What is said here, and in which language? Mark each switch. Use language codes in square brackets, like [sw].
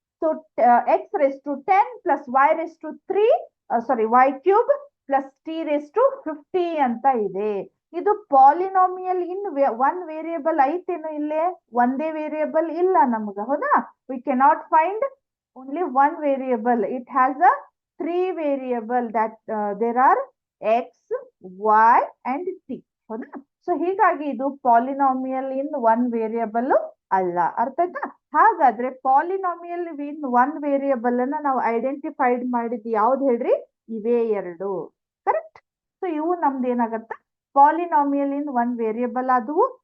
[kn] So x⁻10 + y⁻3 y³ + t⁻50 ಅಂತ ಇದೆ. ಇದು ಪಾಲಿನಾಮಿಯಲ್ ಇನ್ ಒನ್ ವೇರಿಯಬಲ್ ಐತೇನು? ಇಲ್ಲೇ ಒಂದೇ ವೇರಿಯಬಲ್ ಇಲ್ಲ ನಮ್ಗ. ಹೌದಾ? [en] We cannot find only one variable. It has a 3 variable that there are x, y and t. [kn] ಹೌದಾ? ಸೊ ಹೀಗಾಗಿ ಇದು ಪಾಲಿನಾಮಿಯಲ್ ಇನ್ ಒನ್ ವೇರಿಯಬಲ್ ಅಲ್ಲ. ಅರ್ಥ ಆಯ್ತಾ? ಹಾಗಾದ್ರೆ ಪಾಲಿನಾಮಿಯಲ್ ಇನ್ ಒನ್ ವೇರಿಯಬಲ್ ಅನ್ನ ನಾವು ಐಡೆಂಟಿಫೈಡ್ ಮಾಡಿದ್ ಯಾವ್ದು ಹೇಳ್ರಿ, ಇವೇ ಎರಡು. ಕರೆಕ್ಟ್? ಸೊ ಇವು ನಮ್ದು ಏನಾಗತ್ತ, ಪಾಲಿನಾಮಿಯಲ್ ಇನ್ ಒನ್ ವೇರಿಯಬಲ್ ಆದವು.